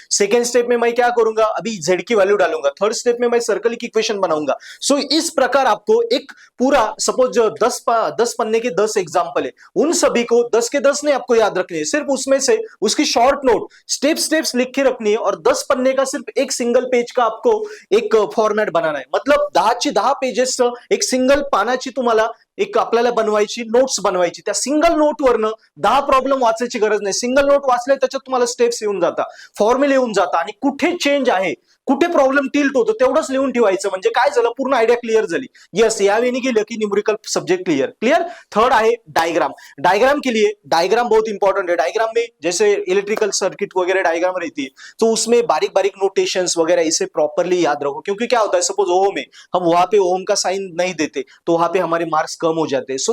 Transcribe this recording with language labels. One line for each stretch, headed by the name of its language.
Hindi: Second step में मैं क्या करूंगा, अभी Z की वैल्यू डालूंगा। थर्ड स्टेप में मैं सर्कल की इक्वेशन बनाऊंगा। इस प्रकार आपको एक पूरा, सपोज 10 पन्ने के 10 एग्जाम्पल है, उन सभी को 10 के 10 ने आपको याद रखने है, सिर्फ उसमें से उसकी शॉर्ट नोट स्टेप्स लिख के रखनी है और 10 पन्ने का सिर्फ एक सिंगल पेज का आपको एक फॉर्मॅट बनाना है।
Marathi: मतलब 10 पेजेस एक सिंगल पानाची तुम्हाला एक आपल्याला बनवायची, नोट्स बनवायची। त्या सिंगल नोट वरनं 10 प्रॉब्लेम वाचायची गरज नाही। सिंगल नोट वाचले त्याच्यात तुम्हाला स्टेप्स येऊन जातात, फॉर्म्युले येऊन जातात आणि कुठे चेंज आहे, कुठे प्रॉब्लेम टिल्ट होतो तेवढंच लिहून ठेवायचं। म्हणजे काय झालं, पूर्ण आयडिया क्लियर झाली। यस, यावेळी गेलं की न्यूमेरिकल सब्जेक्ट क्लियर। थर्ड आहे डायग्राम।
Hindi: डायग्राम के लिए, डायग्राम बहुत इंपॉर्टेंट है। डायग्राम में जैसे इलेक्ट्रिकल सर्किट वगैरह डायग्राम रहती है, तो उसमें बारीक बारीक नोटेशंस वगैरह इसे प्रॉपरली याद रखो, क्योंकि क्या होता है, सपोज ओम है, हम वहां पे ओम का साइन नहीं देते तो वहां पे हमारे मार्क्स कम हो जाते हैं।